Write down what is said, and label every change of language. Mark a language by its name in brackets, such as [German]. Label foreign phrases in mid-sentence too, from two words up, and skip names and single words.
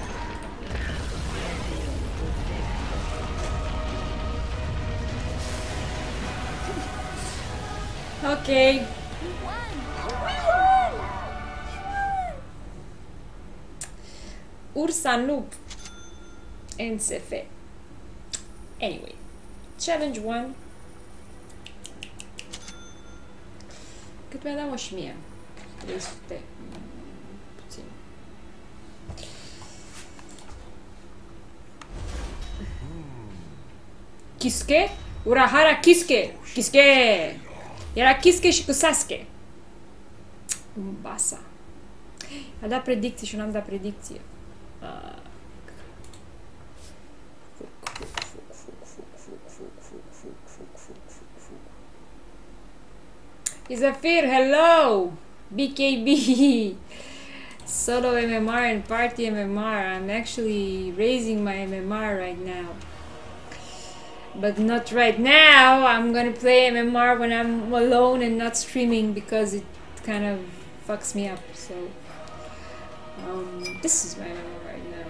[English] Okay. Ursa noob and Sefe. Anyway, challenge 1. [Romanian] Cât mi-a dat, mă, și mie? 300. Puțin. Kisuke? Urahara Kisuke! Kisuke! Era Kisuke și cu Sasuke. Basa. A dat predicții și eu n-am dat predicție. [English] Zafir, hello! BKB! Solo MMR and party MMR. I'm actually raising my MMR right now. But not right now. I'm gonna play MMR when I'm alone and not streaming because it kind of fucks me up. So this is my MMR right now.